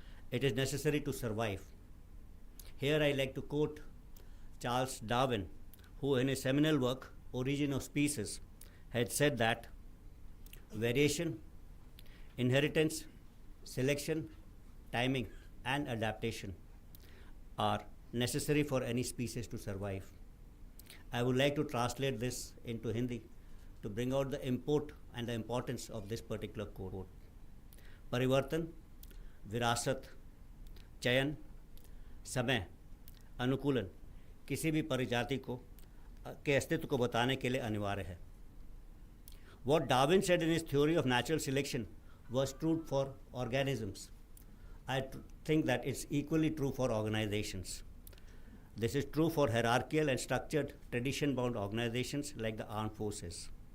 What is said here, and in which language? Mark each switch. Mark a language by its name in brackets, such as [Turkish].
[English] It is necessary to survive. Here I like to quote Charles Darwin, who in his seminal work, Origin of Species, had said that variation, inheritance, selection, timing, and adaptation are necessary for any species to survive. I would like to translate this into Hindi to bring out the import and the importance of this particular quote. [Hindi] Parivartan, विरासत, चयन, समय, अनुकूलन किसी भी परिजाति को के अस्तित्व को बताने के लिए अनिवार्य है. [English] What Darwin said in his theory of natural selection was true for organisms. I think that it's equally true for organizations. This is true for hierarchical and structured tradition-bound organizations like the armed forces.